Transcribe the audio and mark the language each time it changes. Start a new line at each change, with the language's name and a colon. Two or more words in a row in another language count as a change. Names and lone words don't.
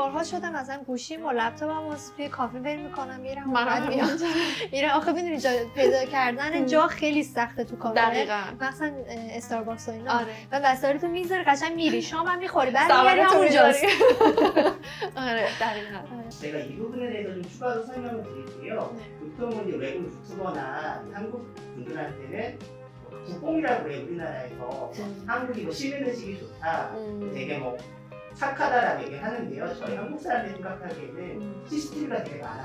Persian: بارها شدم مثلا گوشیم و لپتاپم توی کافه ول میکنم میرم منم میرم. آخه میدونی جا پیدا کردن جا خیلی سخته تو کافه. دقیقاً. مثلا استارباکس و اینا. آره. و وسایلتو میذاری قشنگ میری شام هم میخوری بعد میری سوارتو همونجاست. می‌ذاری. آره دقیقاً.
Korean: 제가 이 부분에 대해서 좀 추가로 설명을 드릴게요. 네. 보통은 이제 외국 유튜버나 한국 분들한테는 국뽕이라고 그래요. 우리나라에서 한국이 뭐 씹는 음식이 좋다, 되게 뭐 착하다라고 얘기하는데요. 저희 한국 사람들이 생각하기에는 CCTV가 되게 많아요.